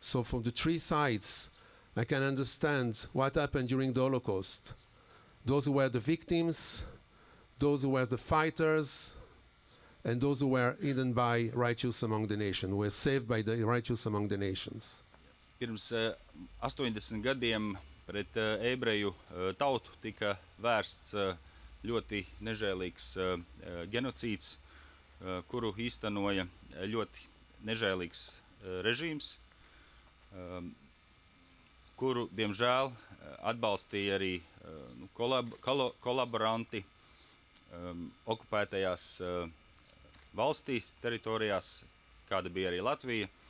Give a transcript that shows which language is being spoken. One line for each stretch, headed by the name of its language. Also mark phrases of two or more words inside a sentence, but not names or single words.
English: So from the three sides, I can understand what happened during the Holocaust. Those who were the victims, those who were the fighters, and those who were hidden by righteous among the nations, were saved by the righteous among the nations.
Latvian: Pirms 80 gadiem pret ebreju tautu tika vērsts ļoti nežēlīgs genocīds, kuru īstenoja ļoti nežēlīgs režīms, kuru, diemžēl, atbalstīja arī kolaboranti okupētajās valstīs, teritorijās, kāda bija arī Latvija,